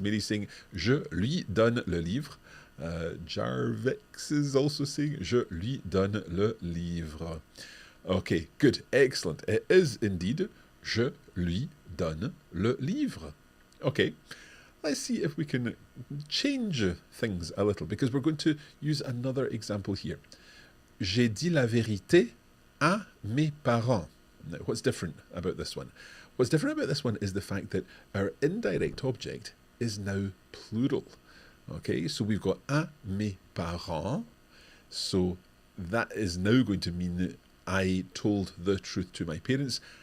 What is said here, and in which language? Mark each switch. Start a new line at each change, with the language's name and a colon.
English: Mary's saying
French: je lui donne le livre. Jarvex
English: is also saying
French: je lui donne le livre.
English: Okay, good, excellent. It is indeed
French: je lui donne le livre.
English: Okay. Let's see if we can change things a little, because we're going to use another example here.
French: J'ai dit la vérité à mes parents.
English: Now, what's different about this one? What's different about this one is the fact that our indirect object is now plural. Okay, so we've got
French: à mes parents.
English: So that is now going to mean that I told the truth to my parents.